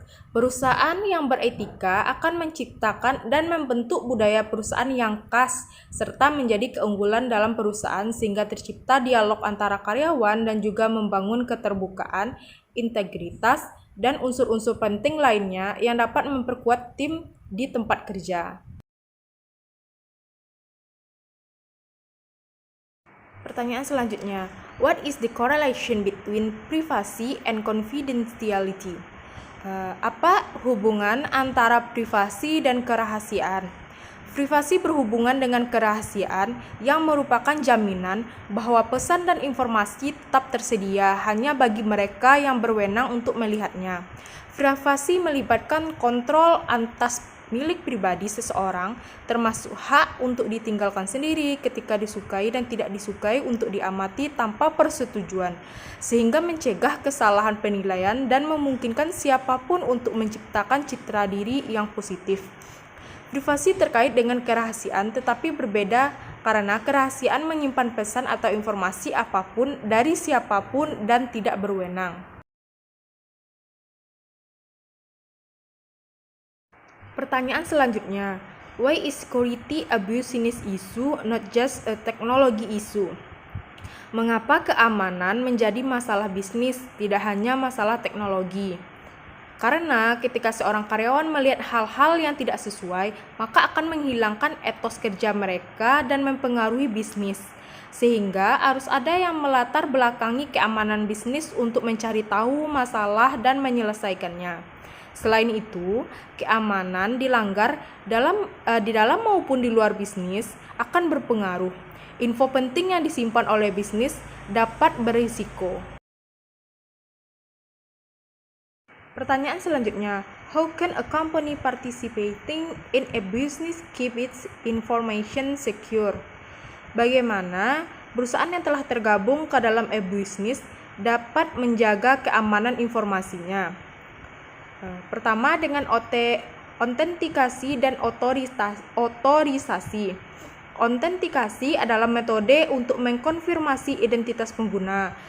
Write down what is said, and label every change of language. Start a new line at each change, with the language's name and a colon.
Indonesian: Perusahaan yang beretika akan menciptakan dan membentuk budaya perusahaan yang khas serta menjadi keunggulan dalam perusahaan sehingga tercipta dialog antara karyawan dan juga membangun keterbukaan, integritas, dan unsur-unsur penting lainnya yang dapat memperkuat tim di tempat kerja. Pertanyaan selanjutnya,
English: what is the correlation between privacy and confidentiality?
Indonesian: Apa hubungan antara privasi dan kerahasiaan? Privasi berhubungan dengan kerahasiaan yang merupakan jaminan bahwa pesan dan informasi tetap tersedia hanya bagi mereka yang berwenang untuk melihatnya. Privasi melibatkan kontrol atas milik pribadi seseorang, termasuk hak untuk ditinggalkan sendiri ketika disukai dan tidak disukai untuk diamati tanpa persetujuan, sehingga mencegah kesalahan penilaian dan memungkinkan siapapun untuk menciptakan citra diri yang positif. Privasi terkait dengan kerahasiaan tetapi berbeda karena kerahasiaan menyimpan pesan atau informasi apapun dari siapapun dan tidak berwenang. Pertanyaan selanjutnya,
English: why is security a business issue, not just a technology issue?
Indonesian: Mengapa keamanan menjadi masalah bisnis, tidak hanya masalah teknologi? Karena ketika seorang karyawan melihat hal-hal yang tidak sesuai, maka akan menghilangkan etos kerja mereka dan mempengaruhi bisnis. Sehingga harus ada yang melatar belakangi keamanan bisnis untuk mencari tahu masalah dan menyelesaikannya. Selain itu, keamanan dilanggar di dalam maupun di luar bisnis akan berpengaruh. Info penting yang disimpan oleh bisnis dapat berisiko. Pertanyaan selanjutnya,
English: how can a company participating in a business keep its information secure?
Indonesian: Bagaimana perusahaan yang telah tergabung ke dalam e-business dapat menjaga keamanan informasinya? Pertama, dengan autentikasi dan otorisasi. Autentikasi adalah metode untuk mengkonfirmasi identitas pengguna.